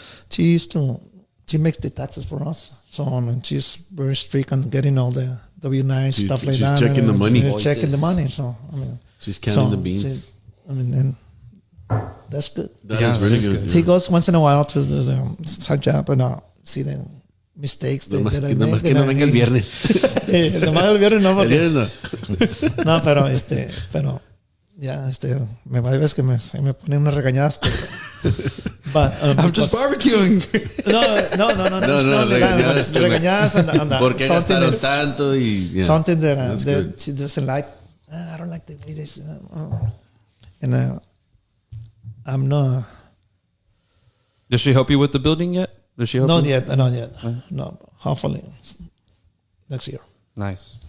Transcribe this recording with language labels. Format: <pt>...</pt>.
<en>She makes the taxes for us. So I mean, she's very strict on getting all the W-9 stuff like that. She's checking the money. She's checking the money. So I mean, she's counting the beans. And that's good. That is really good. He goes once in a while to the side job and see the mistakes.</en> <es>Nomás que no venga el viernes. Nomás el viernes no, porque no, pero ya, me va a veces que me pone unas regañadas.</es> <en>But, I'm just barbecuing.</en> <es>No, regañadas and porque gastaron tanto y</es> <en>something that she doesn't like. I don't like the way this. And I'm not. Does she help you with the building yet? Does she help Not you? yet. No, hopefully next year. Nice.</en>